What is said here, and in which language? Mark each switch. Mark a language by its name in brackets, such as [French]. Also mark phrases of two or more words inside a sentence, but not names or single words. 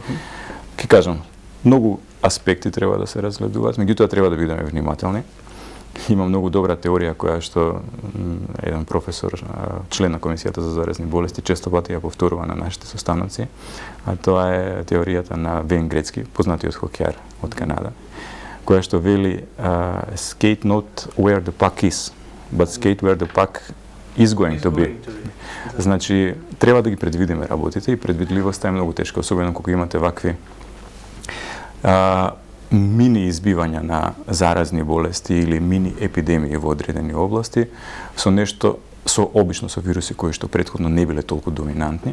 [Macedonian] Ке кажам, многу аспекти треба да се разгледуваат, меѓутоа треба да бидеме внимателни. Има многу добра теорија која што еден професор, член на Комисијата за заразни болести, често пати ја повторува на нашите состаноци, а тоа е теоријата на Вейн Грецки, познатиот хокејар од Канада, која што вели [English] skate not where the puck is, but skate where the puck is going to be. [Macedonian] Значи, треба да ги предвидиме работите и предвидливоста е многу тешка, особено кога имате вакви мини избивања на заразни болести или мини епидемии во одредени области со обично со вируси кои што претходно не биле толку доминантни.